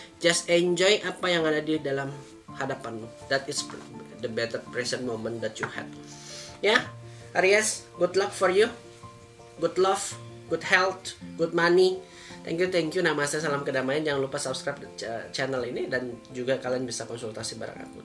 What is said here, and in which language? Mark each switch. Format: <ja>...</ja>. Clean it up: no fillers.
<en>Just enjoy</en> <id>apa yang ada di dalam hadapanmu.</id> <en>That is the better present moment that you had.</en> <id>Ya,</id> <en>Aries, good luck for you. Good love, good health, good money. Thank you.</en> <id>Namaste, salam kedamaian. Jangan lupa subscribe channel ini, dan juga kalian bisa konsultasi bareng aku.</id>